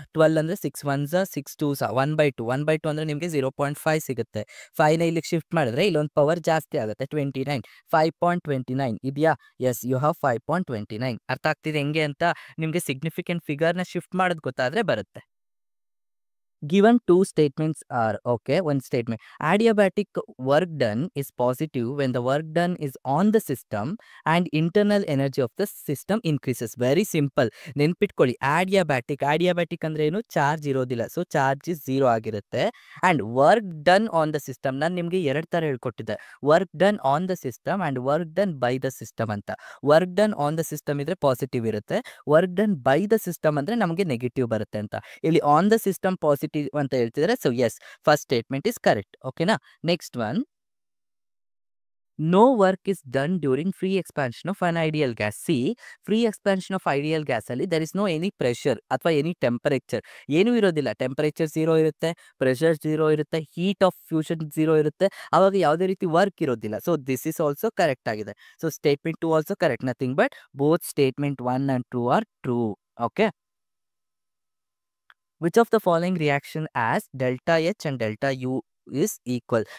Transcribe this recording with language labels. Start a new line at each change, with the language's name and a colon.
Kannada: 12 ಅಂದರೆ 6 1 6 2 1/2. 1/2 ಅಂದರೆ ನಿಮಗೆ 0.5 ಸಿಗುತ್ತೆ. 5ನ ಇಲ್ಲಿಗೆ ಶಿಫ್ಟ್ ಮಾಡಿದ್ರೆ ಇಲ್ಲೊಂದು ಪವರ್ ಜಾಸ್ತಿ ಆಗುತ್ತೆ, 29. 5.29 ಇದೆಯಾ?
English: Yes, you have 5.29.
Kannada: ಅರ್ಥ ಆಗ್ತಿದೆ ಹೆಂಗೆ ಅಂತ? ನಿಮಗೆ ಸಿಗ್ನಿಫಿಕೆಂಟ್ ಫಿಗರ್ನ ಶಿಫ್ಟ್ ಮಾಡೋದು ಗೊತ್ತಾದರೆ ಬರುತ್ತೆ.
English: Given 2 statements are okay. One statement: adiabatic work done is positive when the work done is on the system and internal energy of the system increases. Very simple.
Kannada: ನೆನ್ಪಿಟ್ಕೊಳ್ಳಿ, adiabatic ಅಂದ್ರೆ ಏನು? Charge ಇರೋದಿಲ್ಲ. So charge 0 ಆಗಿರುತ್ತೆ. And
English: work done on the system,
Kannada: ನಾನು ನಿಮಗೆ 2 ಥರ ಹೇಳ್ಕೊಟ್ಟಿದ್ದೆ.
English: Work done on the system and work done by the system ಅಂತ.
Kannada: Work done on the system ಇದ್ರೆ ಪಾಸಿಟಿವ್ ಇರುತ್ತೆ, work done by the system ಅಂದರೆ ನಮಗೆ ನೆಗೆಟಿವ್ ಬರುತ್ತೆ ಅಂತ. ಇಲ್ಲಿ on the system positive positive ಅಂತ ಹೇಳ್ತಿದ್ದಾರೆ.
English: So yes, first statement is correct. ಓಕೆನಾ? Next one, no work is done during free expansion of an ideal gas. See, free expansion of ideal gas ಅಲ್ಲಿ there is no any pressure ಅಥವಾ any temperature,
Kannada: ಏನೂ ಇರೋದಿಲ್ಲ. Temperature 0 ಇರುತ್ತೆ, pressure 0 ಇರುತ್ತೆ, heat of fusion 0 ಇರುತ್ತೆ. ಆವಾಗ ಯಾವುದೇ ರೀತಿ ವರ್ಕ್ ಇರೋದಿಲ್ಲ.
English: So this is also correct ಆಗಿದೆ. So statement 2 also correct. Nothing but both statement 1 and 2 are true. Okay. Which of the following reaction as delta H and delta U is equal?